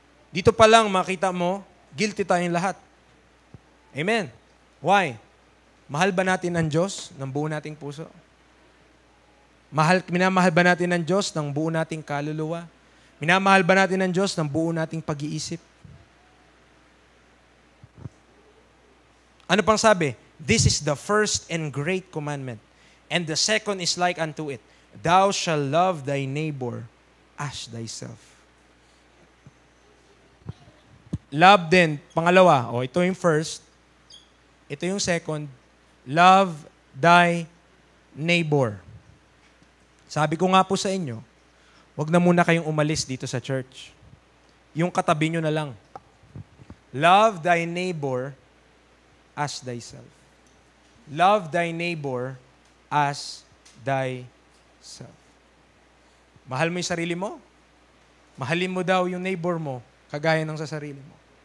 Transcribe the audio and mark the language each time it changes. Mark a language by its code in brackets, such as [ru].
[tl] Dito pa lang makita mo, guilty tayong lahat. Amen. Why? Mahal ba natin ang Diyos ng buo nating puso? Minamahal ba natin ang Diyos ng buo nating kaluluwa? Minamahal ba natin ang Diyos ng buo nating pag-iisip? Ano pang sabi? [en] This is the first and great commandment. And the second is like unto it. Thou shalt love thy neighbor as thyself. [tl] Love din, pangalawa. Ito yung first. Ito yung second. [en] Love thy neighbor. [tl] Sabi ko nga po sa inyo, wag na muna kayong umalis dito sa church. Yung katabi nyo na lang. [en] Love thy neighbor as thyself. Love thy neighbor as thyself. [tl] Mahal mo yung sarili mo? Mahalin mo daw yung neighbor mo kagaya ng sa sarili mo.